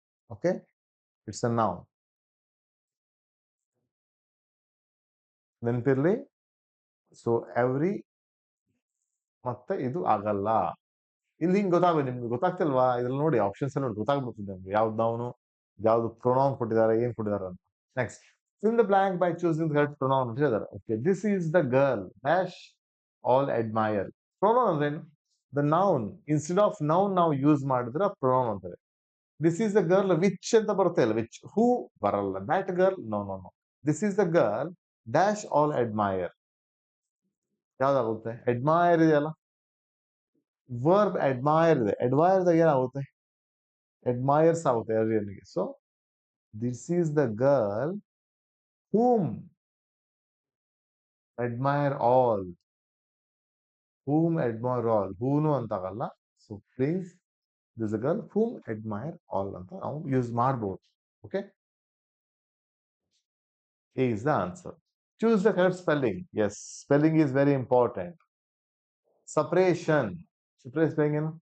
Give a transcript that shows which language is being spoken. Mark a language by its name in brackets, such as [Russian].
[English] okay, it's a noun, [Kannada] ನೆನಪಿರ್ಲಿ. So every ಮತ್ತೆ ಇದು ಆಗಲ್ಲ. ಇಲ್ಲಿ ಹಿಂಗ್ ಗೊತ್ತಾಗ್ಬೇಕು ನಿಮ್ಗೆ. ಗೊತ್ತಾಗ್ತಿಲ್ವಾ? ಇದ್ರಲ್ಲಿ ನೋಡಿ ಆಪ್ಷನ್ಸ್ ನೋಡಿ ಗೊತ್ತಾಗ್ಬಿಡ್ತದೆ ನಿಮ್ಗೆ ಯಾವ್ದು ನೌನು, ಯಾವ್ದು ಪ್ರೊನೌನ್ ಕೊಟ್ಟಿದ್ದಾರೆ, ಏನ್ ಕೊಟ್ಟಿದ್ದಾರೆ ಅಂತ. [English] next, fill the blank by choosing the correct pronoun [Kannada] ಅಂತ ಹೇಳಿದ್ದಾರೆ. [English] Okay, this is the girl dash all admire. [Kannada] Pronoun ಅಂದ್ರೆ ಏನು? The noun instead of noun ನಾವು ಯೂಸ್ ಮಾಡಿದ್ರೆ ಪ್ರೊನೌನ್ ಅಂತಾರೆ. [English] this is the girl which [Kannada] ಅಂತ ಬರುತ್ತೆ ಅಲ್ಲ, [English] Which. [Kannada] ಹೂ ಬರಲ್ಲ. [English] That girl, no no no. This is the girl dash all admire. [Kannada] ಯಾವ್ದಾಗುತ್ತೆ? Admire ಇದೆಯಲ್ಲ, ವರ್ಬ್ ಅಡ್ಮೈರ್ ಇದೆ. ಅಡ್ಮೈರ್ ದಾಗ ಏನಾಗುತ್ತೆ? ಅಡ್ಮೈರ್ಸ್ ಆಗುತ್ತೆ ಎವ್ರಿಯನ್ಗೆ. [English] So this is the girl whom admire all. whom admire all, whom [Kannada] ಅಂತಾಗಲ್ಲ. [English] so please, this girl whom admire all [Kannada] ಅಂತ ನಾವು use ಮಾಡಬಹುದು. [English] Okay, A is the answer. Choose the correct spelling. Yes, spelling is very important. Separation. Separate spelling ಏನು?